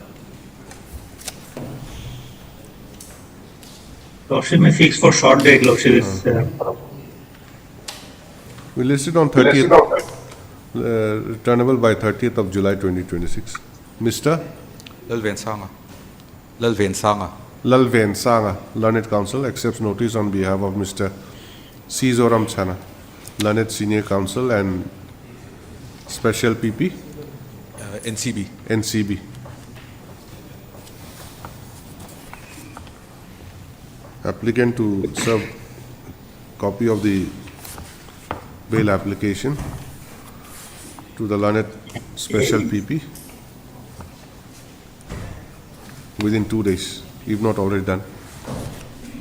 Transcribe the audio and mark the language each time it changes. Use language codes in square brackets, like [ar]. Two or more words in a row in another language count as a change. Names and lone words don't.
[en] Lordship may fix for short date, Lordship. We listed on 30th, returnable by 30th of July 2026. Mr. Lalven Sanga. Lalven Sanga, learned counsel, accepts notice on behalf of Mr. C. Zoram Chana, learned senior counsel and special PP, NCB. NCB. Applicant to serve copy of the bail application to the learned special PP within 2 days, if not already done.